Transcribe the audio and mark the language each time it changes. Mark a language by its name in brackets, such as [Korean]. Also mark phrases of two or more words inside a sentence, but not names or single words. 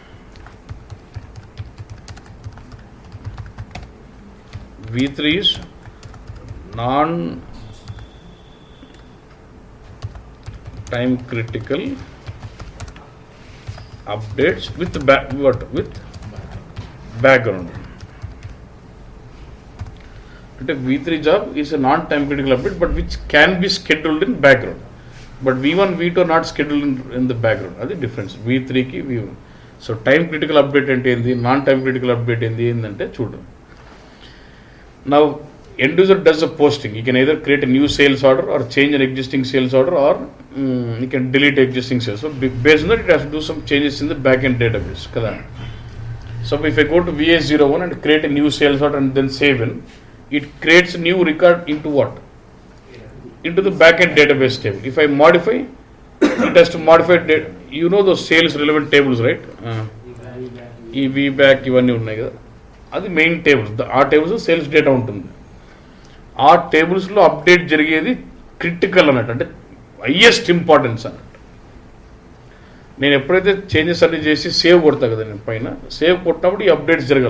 [English] V3 is non-time critical updates with background. V3 job is a non-time critical update, but which can be scheduled in background. But V1, V2 are not scheduled in the background. That's the difference. V3 ki V1. So time critical update [Telugu] అంటే ఏంటి, [English] non-time critical update [Telugu] ఏంటి అంటే చూడు. [English] Now end user does a posting. He can either create a new sales order or change an existing sales order, or he can delete existing sales. So based on that, it has to do some changes in the backend database. Kada. So if I go to VA01 and create a new sales order and then save in, it creates a new record into what? Into the backend database table. If I modify, it has to modify data. You know those sales relevant tables, right? [Telugu] VBAC, ఇవన్నీ ఉన్నాయి కదా, అది [English] main tables. [Telugu] ఆ టేబుల్స్ [English] sales data [Telugu] ఉంటుంది. ఆ టేబుల్స్లో అప్డేట్ జరిగేది క్రిటికల్ అన్నట్టు, అంటే [English] highest importance [Telugu] అన్నట్టు. నేను ఎప్పుడైతే చేంజెస్ అన్ని చేసి సేవ్ కొడతా కదా, నేను పైన సేవ్ కొట్టినప్పుడు ఈ అప్డేట్స్ జరగాలి.